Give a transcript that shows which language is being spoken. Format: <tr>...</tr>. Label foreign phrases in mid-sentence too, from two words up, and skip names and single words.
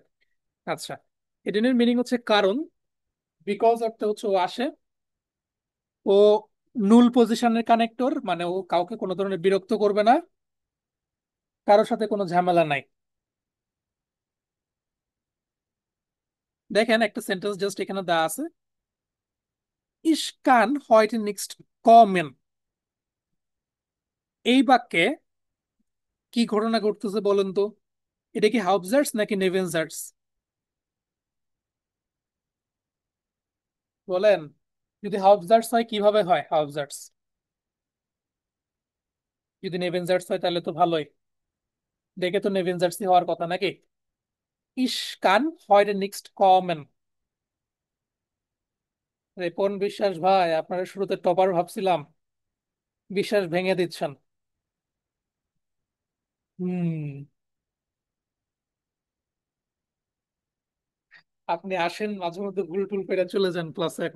<bn>আচ্ছা, এটার মিনিং হচ্ছে কারণ, বিকজ অর্থ হচ্ছে ও আসে, ও নুল পজিশনের কানেক্টর, মানে ও কাউকে কোনো ধরনের বিরক্ত করবে না, কারোর সাথে কোনো ঝামেলা নাই। দেখেন একটা সেন্টেন্স জাস্ট এখানে দেওয়া আছে,</bn> <de>ich kann heute nicht kommen,</de> <bn>এই বাক্যে কি ঘটনা ঘটতেছে বলেন তো, এটা কি হাউবজার্টস নাকি নেভেনজার্টস? বলেন, যদি হাউবজার্টস হয় কিভাবে হয় হাউবজার্টস, যদি নেভেনজার্টস হয় তাহলে তো ভালোই, দেখে তো নেভেনজার্সই হওয়ার কথা নাকি।</bn> <de>ich kann heute nicht kommen,</de> <bn>রেপন বিশ্বাস ভাই, আপনারা শুরুতে টপার ভাবছিলাম, বিশ্বাস ভেঙে দিচ্ছেন। হুম, আপনি আসেন মাঝে মধ্যে ভুল টুল করে চলে যান ক্লাসে এখন।</bn>